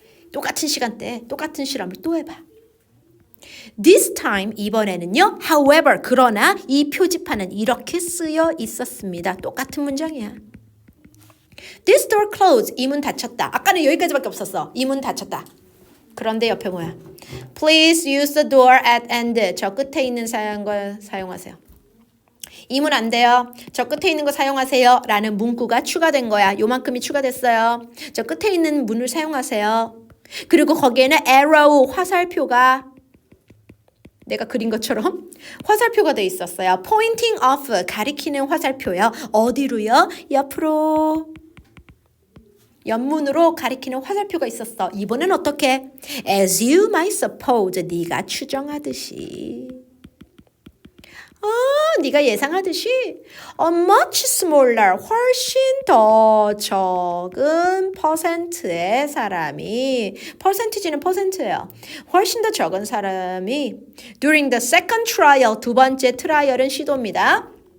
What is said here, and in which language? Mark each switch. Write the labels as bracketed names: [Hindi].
[Korean] 똑같은 시간대에 똑같은 실험을 또 해봐. [English] This time, [Korean] 이번에는요, however, 그러나 이 표지판은 이렇게 쓰여 있었습니다. 똑같은 문장이야. [English] This door closed. [Korean] 이 문 닫혔다. 아까는 여기까지밖에 없었어. 이 문 닫혔다. 그런데 옆에 뭐야? [English] Please use the door at end. [Korean] 저 끝에 있는 거 사용하세요. 이 문 안 돼요. 저 끝에 있는 거 사용하세요. 라는 문구가 추가된 거야. 요만큼이 추가됐어요. 저 끝에 있는 문을 사용하세요. 그리고 거기에는 arrow, 화살표가 내가 그린 것처럼 화살표가 돼 있었어요. pointing off, 가리키는 화살표요. 어디로요? 옆으로. 옆문으로 가리키는 화살표가 있었어. 이번엔 어떻게? [English] As you might suppose, [Korean] 네가 추정하듯이. 네가 예상하듯이 [English] a much smaller, [Korean] 훨씬 더 적은 퍼센트의 사람이, 퍼센티지는 퍼센트예요. 훨씬 더 적은 사람이 [English] during the second trial, [Korean] 두 번째 트라이얼은 시도입니다.